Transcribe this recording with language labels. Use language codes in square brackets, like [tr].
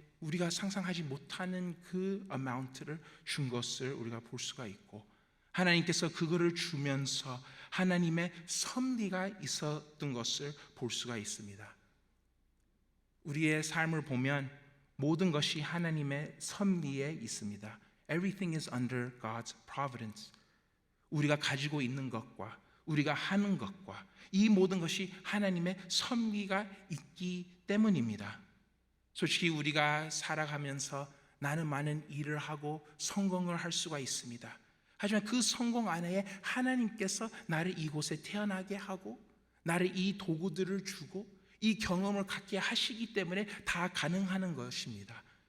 [ko] 우리가 상상하지 못하는 그 어마운트를 준 것을 우리가 볼 수가 있고, 하나님께서 그거를 주면서 하나님의 섭리가 있었던 것을 볼 수가 있습니다. 우리의 삶을 보면 모든 것이 하나님의 섭리에 있습니다. [en] Everything is under God's providence. [ko] 우리가 가지고 있는 것과 우리가 하는 것과 이 모든 것이 하나님의 섭리가 있기 때문입니다. 솔직히 우리가 살아가면서 나는 많은 일을 하고 성공을 할 수가 있습니다. 하지만 그 성공 안에 하나님께서 나를 이곳에 태어나게 하고 나를 이 도구들을 주고 이 경험을 갖게 하시기 때문에 다 가능한 것입니다.